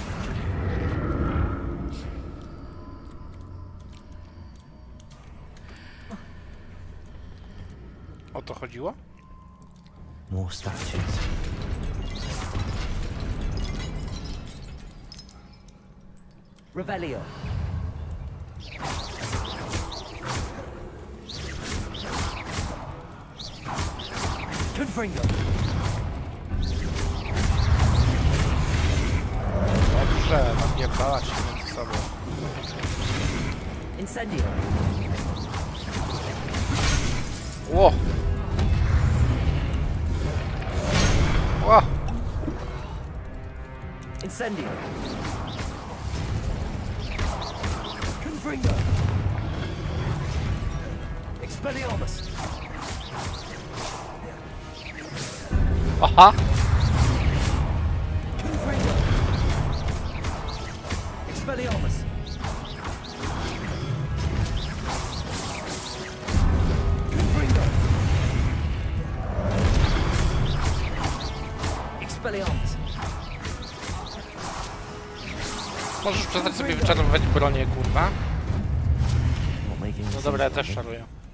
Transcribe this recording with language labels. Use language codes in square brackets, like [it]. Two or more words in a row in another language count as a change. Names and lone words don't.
[pl] O to chodziło? [en] More statues. [pl] Revelio. Confringo. Dobrze, napierdalać się między sobą. Incendio. Ło! Ło! Incendio. Confringo. Expelliarmus. Aha! Confringo. Expelliarmus. Confringo. Expelliarmus. Możesz przestać sobie wyczarowywać bronię, kurwa? No dobra, ja też czaruję.